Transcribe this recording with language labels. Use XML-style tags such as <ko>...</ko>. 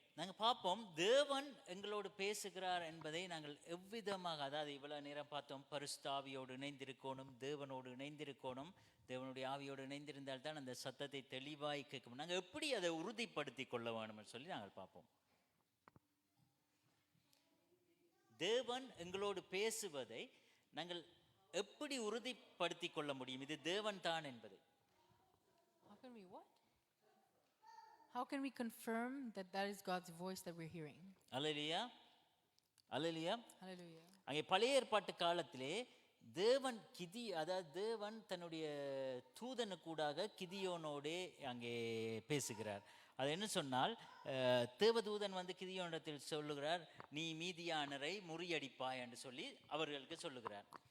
<ta>நாங்கள் பார்ப்போம், தேவன் எங்களோடு பேசுகிறார் என்பதை நாங்கள் எவ்விதமாக, அதாவது இவ்வளவு நேரம் பார்த்தோம், பரிசுத்த ஆவியோடு இணைந்திருக்கணும், தேவனோடு இணைந்திருக்கணும், தேவனுடைய ஆவியோடு இணைந்திருந்தால் தான் அந்த சத்தத்தை தெளிவாய் கேட்கும். நாங்கள் எப்படி அதை உறுதிப்படுத்தி கொள்ள வேணும்னு சொல்லி நாங்கள் பார்ப்போம். தேவன் எங்களோடு பேசுவதை நாங்கள் எப்படி உறுதிப்படுத்தி கொள்ள முடியும், இது தேவன் தான் என்பதை?</ta> <en>How can we confirm that that is God's voice that we're hearing?</en> <ta>Hallelujah. Hallelujah.</ta> <en>Hallelujah.</en> <ta>அங்கே பழைய ஏற்பாட்டு காலத்திலே தேவன் அதாவது தேவன் தன்னுடைய தூதனுக்கூடாக கிதியோனோடே அங்கே பேசுகிறார். அது என்ன சொன்னால், தேவதூதன் கிதியோனிடத்தில் சொல்லுகிறார், நீ மீதியானரை முறியடிப்பாய் என்று சொல்லி அவர்களுக்கு சொல்லுகிறார்.</ta>